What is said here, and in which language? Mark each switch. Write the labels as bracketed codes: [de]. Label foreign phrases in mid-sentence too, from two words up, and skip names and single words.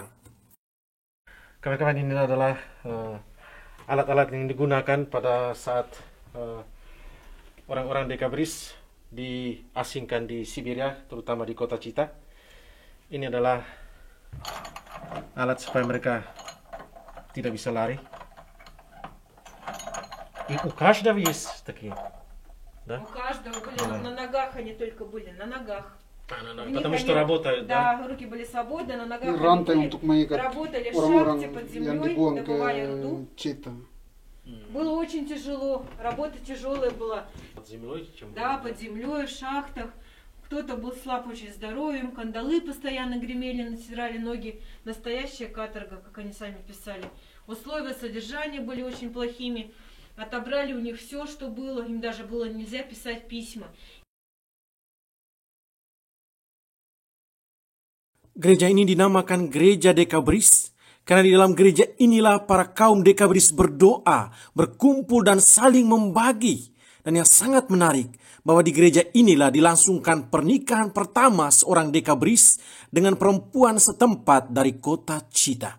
[id] Kawan-kawan, ini adalah alat-alat yang digunakan pada saat orang-orang Decabris diasingkan di Siberia, terutama di kota Chita. Ini adalah alat supaya mereka tidak bisa lari. [ru] И у каждого есть такие, да? У каждого были на ногах, они только были на ногах. Потому что работают, да? Да, руки были свободны, на ногах работали в шахте под землей, добывали руду. Было очень тяжело, работа тяжелая была. Под землей? Да, под землей, в шахтах. Кто-то был слаб очень здоровьем, кандалы постоянно гремели, натирали ноги. Настоящая каторга, как они сами писали. Условия содержания были очень плохими. Отобрали у них все, что было, им даже было нельзя писать письма. [id] Gereja ini dinamakan Gereja Decabris karena di dalam gereja inilah para kaum Decabris berdoa, berkumpul dan saling membagi. Dan yang sangat menarik, bahwa di gereja inilah dilangsungkan pernikahan pertama seorang Decabris dengan perempuan setempat dari kota Chita.